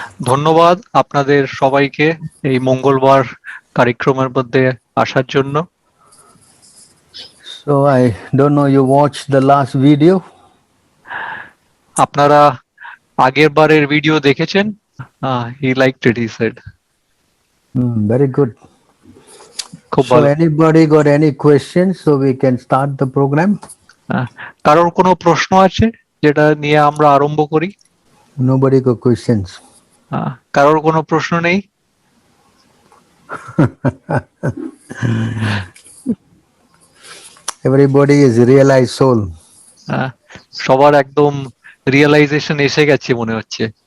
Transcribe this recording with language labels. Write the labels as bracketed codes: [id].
[bn] ধন্যবাদ আপনাদের সবাইকে এই মঙ্গলবার কার্যক্রমের মধ্যে আসার জন্য। [en] So I don't know, you watched the last video? [bn] আপনারা আগের বারের ভিডিও দেখেছেন? [en] He liked it, he said. Very good. [bn] খুব [en] So [bn] ভালো। [en] anybody got any questions so we can start the program? [bn] কারোর কোনো প্রশ্ন আছে যেটা নিয়ে আমরা আরম্ভ করি? [en] Nobody got questions. [bn] কারোর কোনো প্রশ্ন নেই? [en] Everybody is realized soul. [bn] সবার একদম রিয়েলাইজেশন এসে গেছে মনে হচ্ছে।